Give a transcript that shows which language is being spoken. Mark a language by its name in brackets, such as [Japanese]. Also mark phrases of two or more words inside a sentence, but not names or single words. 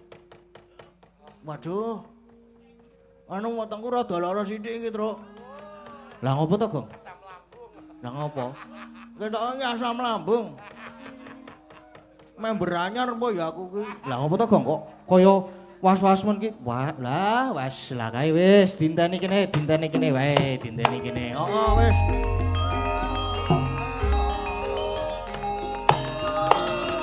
[Javanese] Anu wetengku rada lara sithik iki, Truk. Lah ngopo to, Gong? [Indonesian] Asam lambung. [Javanese] Lah ngopo? Ketoke [Indonesian] asam lambung. [Javanese] Member anyar apa ya aku ki? Lah ngopo to, Gong? Kok kaya was-was men ki? Wah, lah wis lah kae wis dinteni kene wae, dinteni kene. Heeh, wis.